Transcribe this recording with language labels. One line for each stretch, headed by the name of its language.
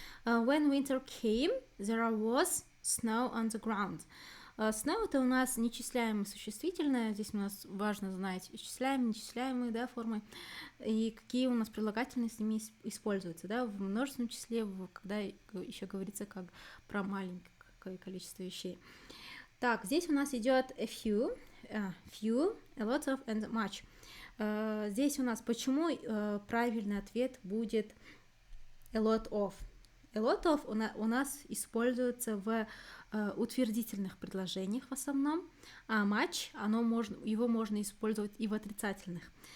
English: When winter came, there was snow on the ground.
Russian: Snow это у нас нечисляемое существительное. Здесь у нас важно знать исчисляемые, нечисляемые, да, формы. И какие у нас прилагательные с ними используются, да, в множественном числе, когда еще говорится как про маленькое количество вещей. Так, здесь у нас идет
English: a few, a lot of and much.
Russian: Здесь у нас почему правильный ответ будет a lot of. A lot of у нас используется в утвердительных предложениях в основном, а much, его можно использовать и в отрицательных.